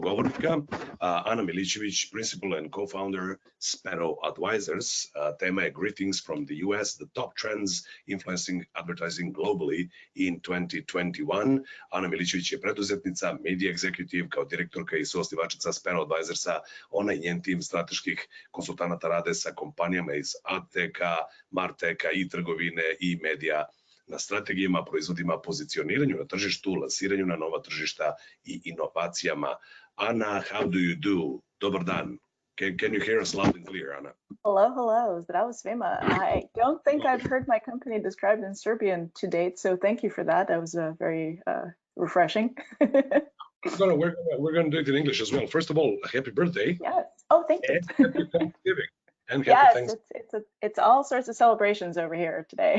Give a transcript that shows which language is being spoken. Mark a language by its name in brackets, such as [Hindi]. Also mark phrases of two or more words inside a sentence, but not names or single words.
[Serbian] govornika, Ana Milićević, [English] principal and co-founder Sparrow Advisors. [Serbian] Tema je [English] Greetings from the US, the top trends influencing advertising globally in 2021. [Serbian] Ana Milićević je preduzetnica, [English] media executive, [Serbian] kao direktorka i suosnivačica Sparrow Advisorsa. Ona i njen tim strateških konsultanata rade sa kompanijama iz AdTeka, Marteka i trgovine i medija na strategijama, proizvodima, pozicioniranju na tržištu, lansiranju na nova tržišta i inovacijama. [English] Ana, how do you do? [Serbian] Dobar dan. [English] Can you hear us loud and clear, Ana? Hello. [Serbian] Zdravo svima. [English] I don't think I've heard my company described in Serbian to date, so thank you for that. That was very refreshing. We're going to do it in English as well. First of all, happy birthday. Yes. Oh, thank you. And happy Thanksgiving. And happy Thanksgiving. It's all sorts of celebrations over here today.